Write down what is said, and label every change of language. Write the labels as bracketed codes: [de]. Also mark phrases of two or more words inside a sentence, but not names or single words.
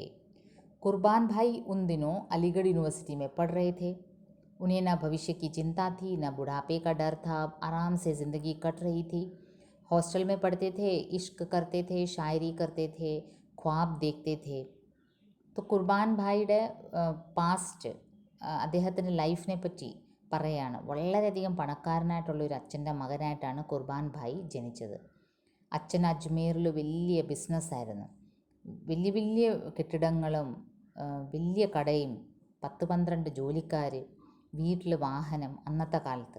[hi] कुर्बान भाई उन दिनों अलीगढ़ यूनिवर्सिटी में पढ़ रहे थे। उन्हें न भविष्य की चिंता थी, न बुढ़ापे का डर था। आराम से ज़िंदगी कट रही थी। हॉस्टल में पढ़ते थे, इश्क करते थे, शायरी करते थे, ख्वाब देखते थे. [ml] तो കുർബാൻ ഭായിയുടെ പാസ്റ്റ് അദ്ദേഹത്തിൻ്റെ ലൈഫിനെ പറ്റി പറയുകയാണ്. വളരെയധികം പണക്കാരനായിട്ടുള്ളൊരു അച്ഛൻ്റെ മകനായിട്ടാണ് കുർബാൻ ഭായി ജനിച്ചത്. അച്ഛൻ അജ്മീറിൽ വലിയ ബിസിനസ്സായിരുന്നു. വലിയ വലിയ കെട്ടിടങ്ങളും വലിയ കടയും 10-12 ജോലിക്കാർ, വീട്ടിൽ വാഹനം അന്നത്തെ കാലത്ത്.